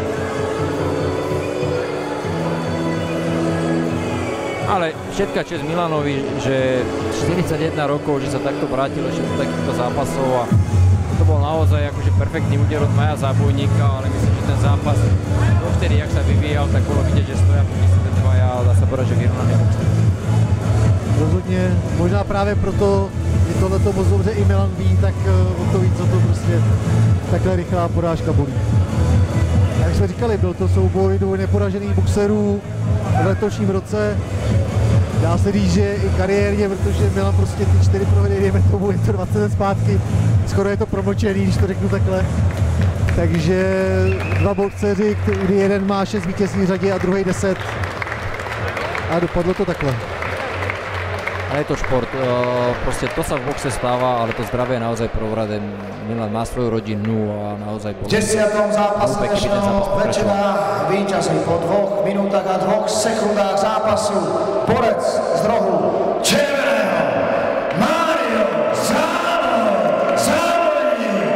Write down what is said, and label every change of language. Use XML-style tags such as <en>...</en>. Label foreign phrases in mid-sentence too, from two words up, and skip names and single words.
<sk>Ale všetká česť Milanovi, že 41 rokov, že sa takto vrátil ešte do takýchto zápasov a to bol naozaj akože perfektný úder od Maja Zábojníka, ale myslím, že ten zápas dovtedy, jak sa vyvíjal, tak bolo vidieť, že stoja proti sebe dvaja a dá sa povedať, že vyrovnaný boxer.</sk> <cs>Rozhodně, možná právě proto, že tohleto moc dobře i Milan ví, tak o to víc, co to prostě takhle rychlá porážka bolí. A jak jsme říkali, byl to souboj dvou neporažených boxerů v letošním roce. Dá se říct, že i kariérně, protože Milan prostě ty 4 prohry, dejme tomu, je to 20 let zpátky, skoro je to promlčený, když to řeknu takhle. Takže dva boxeři, kdy jeden má 6 vítězných řadě a druhý 10 a dopadlo to takhle.</cs> <sk>Ale je to šport, proste to sa v boxe stáva, ale to zdravie je naozaj prvorade. Milan má svoju rodinu a naozaj bolo... V 10. zápase dnešného večera víťazí po 2 minútach a 2 sekundách zápasu borec z rohu červeného Mário Zábojník.</sk>